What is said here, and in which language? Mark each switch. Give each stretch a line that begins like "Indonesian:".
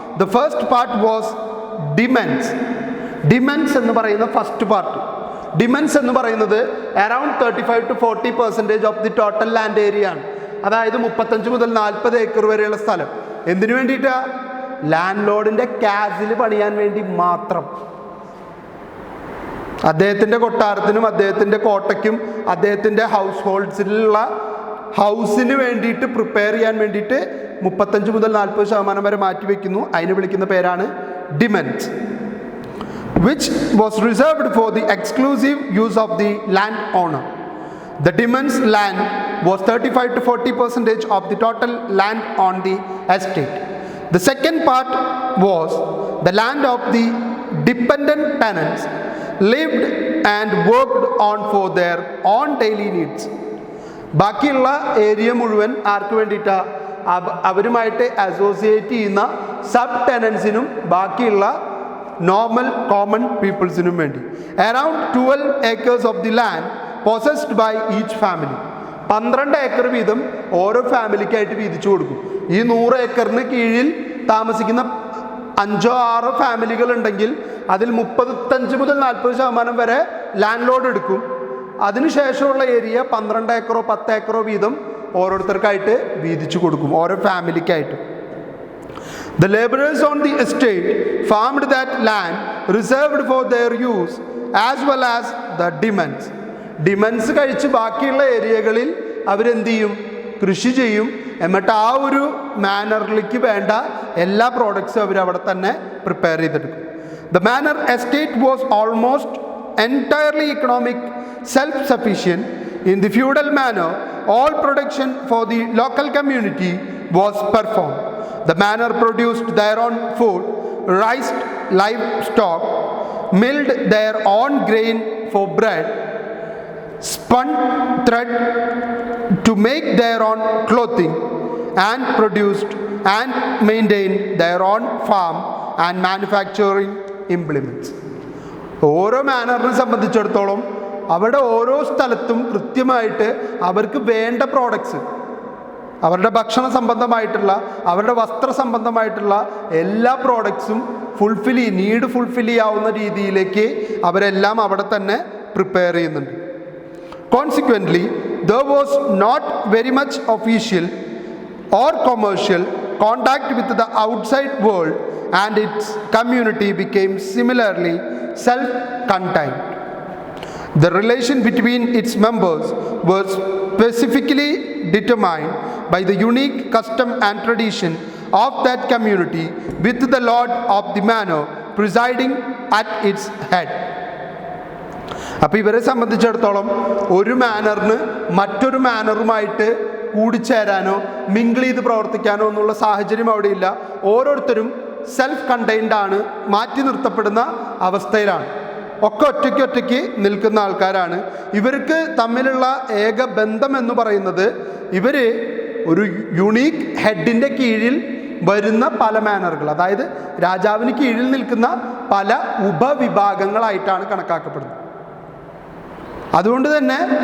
English: The first part was demesnes.
Malayalam: Demesnes എന്ന് പറയുന്ന first part. ഡിമെൻസ് എന്ന് പറയുന്നത്
English: around 35 to 40% of the total land area
Malayalam: ആണ്. അതായത് 35 മുതൽ 40 ഏക്കർ വരെയുള്ള സ്ഥലം. എന്തിനു വേണ്ടിയിട്ടാ? ലാൻഡ് ലോഡിൻ്റെ കാസിൽ പണിയാൻ വേണ്ടി മാത്രം. അദ്ദേഹത്തിൻ്റെ കൊട്ടാരത്തിനും അദ്ദേഹത്തിൻ്റെ കോട്ടയ്ക്കും അദ്ദേഹത്തിൻ്റെ ഹൗസ് ഹോൾഡ്സിലുള്ള ഹൗസിന് വേണ്ടിയിട്ട് പ്രിപ്പയർ ചെയ്യാൻ വേണ്ടിയിട്ട് 35 മുതൽ 40% വരെ മാറ്റി വയ്ക്കുന്നു. അതിന് വിളിക്കുന്ന പേരാണ് ഡിമെൻസ്,
English: which was reserved for the exclusive use of the land owner. The demesnes land was 35 to 40% of the total land on the estate. The second part was the land of the dependent tenants lived and worked on for their own daily needs.
Malayalam: ബാക്കിയുള്ള area മുഴുവൻ ആർക്ക് വേണ്ടിയിട്ടാ? അവരുമായിട്ട് associate ചെയ്യുന്ന sub ടെനൻസിനും ബാക്കിയുള്ള normal common പീപ്പിൾസിനും വേണ്ടി.
English: Around 12 acres of the land possessed by each family.
Malayalam: 12 acre വീതം ഓരോ ഫാമിലിക്കായിട്ട് വീതിച്ചു കൊടുക്കും. ഈ 100 ഏക്കറിന് കീഴിൽ താമസിക്കുന്ന 5-6 ഫാമിലികൾ ഉണ്ടെങ്കിൽ അതിൽ 35 മുതൽ 40% വരെ ലാൻഡ് ലോഡ് എടുക്കും. അതിനുശേഷമുള്ള ഏരിയ 12 ഏക്കറോ 10 ഏക്കറോ വീതം ഓരോരുത്തർക്കായിട്ട് വീതിച്ചു കൊടുക്കും, ഓരോ ഫാമിലിക്കായിട്ട്.
English: The laborers on the estate farmed that land reserved for their use as well as the demesnes.
Malayalam: ഡിമെൻസ് കഴിച്ച് ബാക്കിയുള്ള ഏരിയകളിൽ അവരെന്ത് ചെയ്യും? കൃഷി ചെയ്യും. എന്നിട്ട് ആ ഒരു മാനറിലേക്ക് വേണ്ട എല്ലാ പ്രോഡക്ട്സും അവർ അവിടെ തന്നെ പ്രിപ്പയർ ചെയ്തെടുക്കും.
English: The manor estate was almost entirely economic self-sufficient. In the feudal manor, all production for the local community was performed. The manor produced their own food, raised livestock, milled their own grain for bread, spun thread to make their own clothing, and produced and maintained their own farm and manufacturing implements.
Malayalam: ഓരോ മാനറിനെ സംബന്ധിച്ചിടത്തോളം അവിടെ ഓരോ സ്ഥലത്തും കൃത്യമായിട്ട് അവർക്ക് വേണ്ട products, അവരുടെ ഭക്ഷണ സംബന്ധമായിട്ടുള്ള, അവരുടെ വസ്ത്ര സംബന്ധമായിട്ടുള്ള എല്ലാ പ്രോഡക്ട്സും നീഡ് ഫുൾഫിൽ ചെയ്യാവുന്ന രീതിയിലേക്ക് അവരെല്ലാം അവിടെ തന്നെ പ്രിപ്പയർ ചെയ്യുന്നുണ്ട്.
English: Consequently there was not very much official or commercial contact with the outside world, and its community became similarly self-contained. The relation between its members was specifically determined by the unique custom and tradition of that community, with the lord of the manor presiding at its head.
Malayalam: അപ്പോൾ ഇവരെ സംബന്ധിച്ചിടത്തോളം ഒരു മാനറിന് മറ്റൊരു മാനറുമായിട്ട് കൂടിച്ചേരാനോ mingle ചെയ്ത് പ്രവർത്തിക്കാനോ എന്നുള്ള സാഹചര്യം അവിടെയില്ല. ഓരോരുത്തരും സെൽഫ് കണ്ടെയ്ൻഡ് ആണ്, മാറ്റി നിർത്തപ്പെടുന്ന അവസ്ഥയിലാണ്. ഒക്കെ ഒറ്റയ്ക്ക് നിൽക്കുന്ന ആൾക്കാരാണ്. ഇവർക്ക് തമ്മിലുള്ള ഏക ബന്ധം എന്ന് പറയുന്നത് ഇവർ ഒരു യുണീക്ക് ഹെഡിൻ്റെ കീഴിൽ വരുന്ന പല മാനറുകൾ, അതായത് രാജാവിന് കീഴിൽ നിൽക്കുന്ന പല ഉപവിഭാഗങ്ങളായിട്ടാണ് കണക്കാക്കപ്പെടുന്നത്. അതുകൊണ്ട് തന്നെ